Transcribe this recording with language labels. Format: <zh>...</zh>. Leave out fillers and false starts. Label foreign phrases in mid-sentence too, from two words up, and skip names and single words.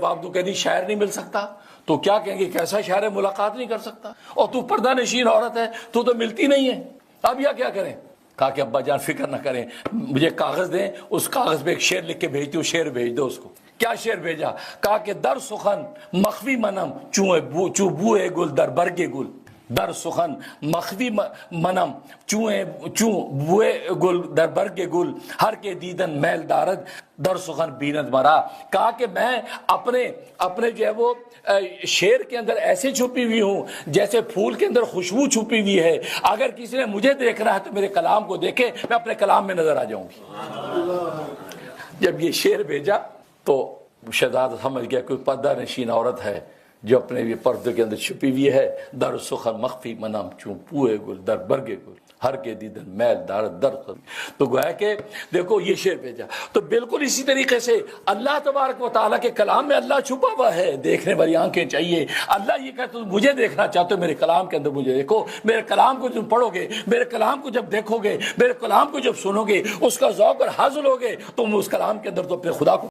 <ur>کہ نہیں شاعر نہیں مل سکتا تو کیا کہیں گے کیسا شاعر ہے ملاقات نہیں کر سکتا، اور تو پردہ نشین عورت ہے تو ملتی نہیں ہے، اب یا کیا کریں؟ کہا کہ ابا جان فکر نہ کریں، مجھے کاغذ دیں، اس کاغذ پہ ایک شعر لکھ کے بھیجتی ہوں، شعر بھیج دو اس کو۔ کیا شعر بھیجا؟</ur> <fa>کہا کہ در سخن مخفی منم چوں بوئے گل در برگ گل، در سخن مخفی منم چوں بوئے گل در برگ گل، ہر کے دیدن میل دارد در سخن بیند مرا۔</fa> <ur>کہا کہ میں اپنے جو ہے وہ شعر کے اندر ایسے چھپی ہوئی ہوں جیسے پھول کے اندر خوشبو چھپی ہوئی ہے، اگر کسی نے مجھے دیکھنا ہے تو میرے کلام کو دیکھے، میں اپنے کلام میں نظر آ جاؤں گی۔ جب یہ شعر بھیجا تو شہزادہ سمجھ گیا کوئی پردہ نشین عورت ہے جو اپنے یہ پردے کے اندر چھپی ہوئی ہے،</ur> <fa>در سخن مخفی منم چوں پوئے گل در برگ گل، ہر کے دیدن میل دارد در سخن۔</fa> <ur>تو گویا کہ دیکھو یہ شعر بھیجا۔ تو بالکل اسی طریقے سے اللہ تبارک و تعالیٰ کے کلام میں اللہ چھپا ہوا ہے، دیکھنے والی آنکھیں چاہیے۔ اللہ یہ کہتا ہے مجھے دیکھنا چاہتے ہو میرے کلام کے اندر مجھے دیکھو، میرے کلام کو تم پڑھو گے، میرے کلام کو جب دیکھو گے، میرے کلام کو جب سنو گے، اس کا ذوق اور حاصل ہوگے، تم اس کلام کے اندر تو اپنے خدا کو</ur>